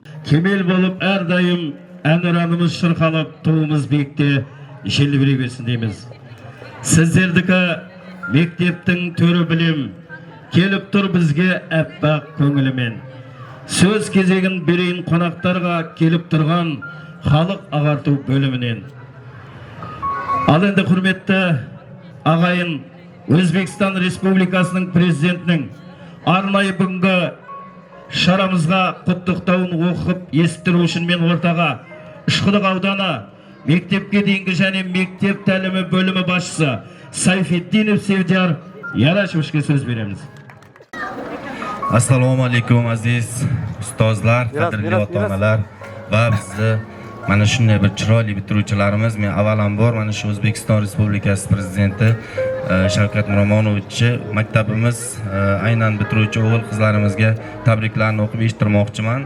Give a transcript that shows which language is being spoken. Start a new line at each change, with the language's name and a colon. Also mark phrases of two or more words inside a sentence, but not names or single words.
Kazakh: kemel bolup her daim әнұранымыз шырқалып, туымыз биікте желбірей берсін дейміз. Сіздердікі мектептің төрі білем, келіп тұр бізге әппақ көңілімен. Сөз кезегін берейін қонақтарға келіп тұрған халық ағарту бөлімінен. Ал енді құрметті ағайын, Өзбекстан Республикасының президентінің арнайы бүгінгі шарамызға құттықтауын оқып естіру үшін мен ортаға Үшқұдық ауданы мектепке дейінгі және мектеп тәлімі бөлімі басшысы Сайфетдинов Севдияр Ярашевичке сөз береміз.
Uzbek: Assalomu alaykum aziz ustozlar, qadrli ota-onalar va bizni mana shunday bir chiroyli bitiruvchilarimiz. Men avvalambor mana shu O'zbekiston Respublikasi prezidenti Shavkat Miromonovich maktabimiz aynan bitiruvchi o'g'il qizlarimizga tabriklarni o'qib eshittirmoqchiman.